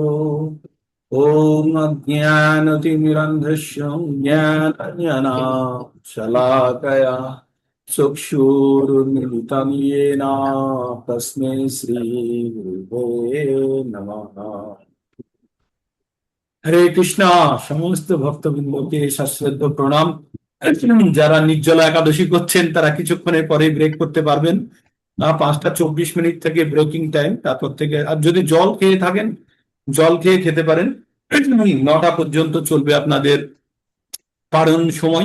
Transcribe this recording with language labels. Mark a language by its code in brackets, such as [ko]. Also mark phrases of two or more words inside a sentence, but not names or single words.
[sa] ओम अज्ञानतिमिरन्धस्य ज्ञानाञ्जनशलाकया चक्षुरुन्मिलितं येन तस्मै श्रीगुरुवे नमः। [bn] হরে কৃষ্ণা। সমস্ত ভক্তবৃন্দকে সশ্রদ্ধ প্রণাম। যারা নির্জলা একাদশী করছেন তারা কিছুক্ষণের পরে ব্রেক করতে পারবেন। 5টা 24 মিনিট থেকে [en] breaking time, [bn] তারপর থেকে আর যদি জল খেয়ে থাকেন জল খেয়ে খেতে পারেন। 9টা পর্যন্ত চলবে আপনাদের পারণ সময়।